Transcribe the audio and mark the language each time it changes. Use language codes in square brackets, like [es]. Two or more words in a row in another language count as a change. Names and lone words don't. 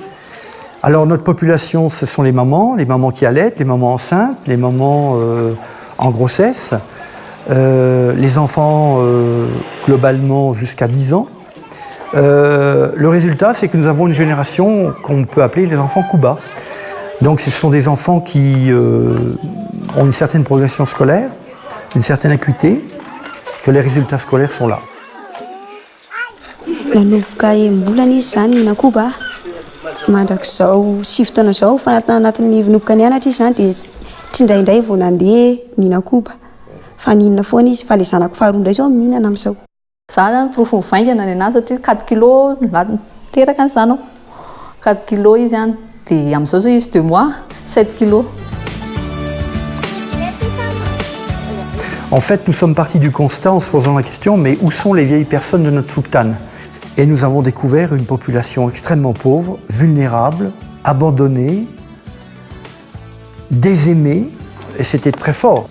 [fr] Alors notre population, ce sont les mamans qui allaitent, les mamans enceintes, les mamans en grossesse, les enfants globalement jusqu'à 10 ans. Le résultat, c'est que nous avons une génération qu'on peut appeler les enfants Kuba. Donc ce sont des enfants qui ont une certaine progression scolaire, une certaine acuité, que les résultats scolaires sont là. [mg] Nanomboka embolana izy zany mihina koba mandrak'izao 7 taona zao fa anatin'ny noboka nianatra izy zany dia tsy indraindray vao nandeha mihina koba fa ninona foana izy fa le zanako faharoa indray zao mihinana amin'izao. Za zany profo mivaingana ny anazy satria 4 kilo teraka ny zanako 4 kilo izy zany dia amin'izao zao izy 2 mois 7 kilo. [fr] En fait, nous sommes partis du constat en se posant la question, mais où sont les vieilles personnes de notre Fuktan ? Et nous avons découvert une population extrêmement pauvre, vulnérable, abandonnée, désaimée, et c'était très fort.